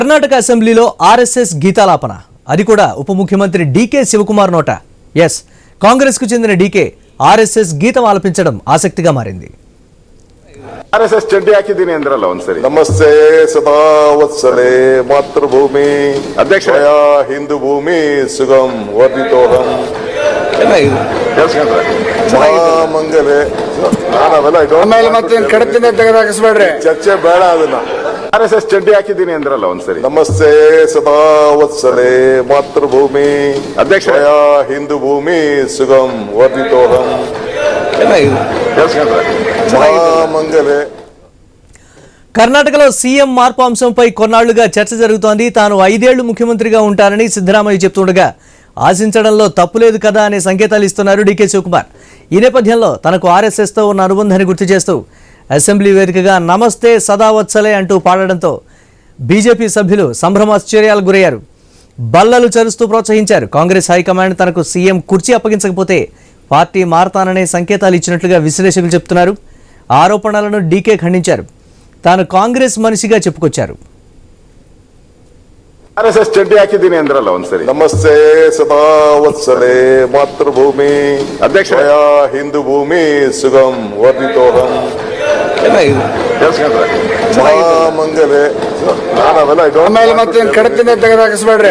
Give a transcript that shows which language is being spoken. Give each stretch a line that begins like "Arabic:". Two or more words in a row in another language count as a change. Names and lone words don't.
Telugu: కర్ణాటక అసెంబ్లీలో ఆర్ఎస్ఎస్ గీతాలాపన, అది కూడా ఉప ముఖ్యమంత్రి డీకే శివకుమార్ నోట. ఎస్, కాంగ్రెస్ కు చెందిన డీకే ఆర్ఎస్ఎస్ గీతం ఆలపించడం ఆసక్తిగా మారింది.
Kannada: ಆರ್ಎಸ್ಎಸ್ ಚಡ್ಡಿ ಹಾಕಿದ್ದೀನಿ ಅಂದ್ರಲ್ಲ ಒಂದ್ಸರಿ.
Sanskrit: ನಮಸ್ತೆ ಸದಾ ವತ್ಸಲೆ ಮಾತೃಭೂಮಿ
Kannada: ಅಧ್ಯಕ್ಷ
Sanskrit: ಹಿಂದೂ ಭೂಮಿ ಸುಗಂ ವರ್ಧಿತೋಹಂ ಮಹಾಮಂಗಲೆ
Kannada: ಆಮೇಲೆ ಮತ್ತೆ ಕಡತಿನ ತೆಗೆದಾಕಿಸ್ಬೇಡ್ರಿ, ಚರ್ಚೆ ಬೇಡ. ಅದನ್ನ ಆರ್ಎಸ್ಎಸ್ ಚಡ್ಡಿ ಹಾಕಿದ್ದೀನಿ ಅಂದ್ರಲ್ಲ ಒಂದ್ಸರಿ.
Sanskrit: ನಮಸ್ತೆ ಸದಾ ವತ್ಸಲೆ ಮಾತೃಭೂಮಿ
Kannada: ಅಧ್ಯಕ್ಷ
Sanskrit: ಹಿಂದೂ ಭೂಮಿ ಸುಗಂ ವರ್ಧಿತೋಹಂ మహామంగళే.
Telugu: కర్ణాటకలో సీఎం మార్పు అంశంపై కొన్నాళ్లుగా చర్చ జరుగుతోంది. తాను 5 ఏళ్లు ముఖ్యమంత్రిగా ఉంటానని సిద్ధరామయ్య చెప్తుండగా ఆశించడంలో తప్పులేదు కదా అనే సంకేతాలు ఇస్తున్నారు డీకే శివకుమార్. ఈ నేపథ్యంలో తనకు ఆర్ఎస్ఎస్తో ఉన్న అనుబంధాన్ని గుర్తు చేస్తూ అసెంబ్లీ వేదికగా
Sanskrit: నమస్తే సదావత్సలే
Telugu: అంటూ పాడడంతో బీజేపీ సభ్యులు సంభ్రమాశ్చర్యాలకు గురయ్యారు. బల్లలు చరుస్తూ ప్రోత్సహించారు. కాంగ్రెస్ హైకమాండ్ తనకు సీఎం కుర్చీ అప్పగించకపోతే పార్టీ మారతాననే సంకేతాలు ఇచ్చినట్లుగా విశ్లేషకులు చెప్తున్నారు. ఆరోపణలను డీకే ఖండించారు. తాను కాంగ్రెస్ మనిషిగా చెప్పుకొచ్చారు.
Kannada: ಆರ್ಎಸ್ಎಸ್ ಚಡ್ಡಿ ಹಾಕಿದ್ದೀನಿ ಅಂದ್ರಲ್ಲ ಒಂದ್ಸರಿ.
Sanskrit: ನಮಸ್ತೆ ಸದಾ ವತ್ಸಲೆ ಮಾತೃಭೂಮಿ
Kannada: ಅಧ್ಯಕ್ಷ
Sanskrit: ಹಿಂದೂ ಭೂಮಿ ಸುಗಂ ವರ್ಧಿತೋಹಂ ಮಹಾಮಂಗಲೆ.
Kannada: ಆಮೇಲೆ ಮತ್ತೆ ಕಡತಿನ ತೆಗೆದಾಕಿಸ್ಬೇಡ್ರಿ,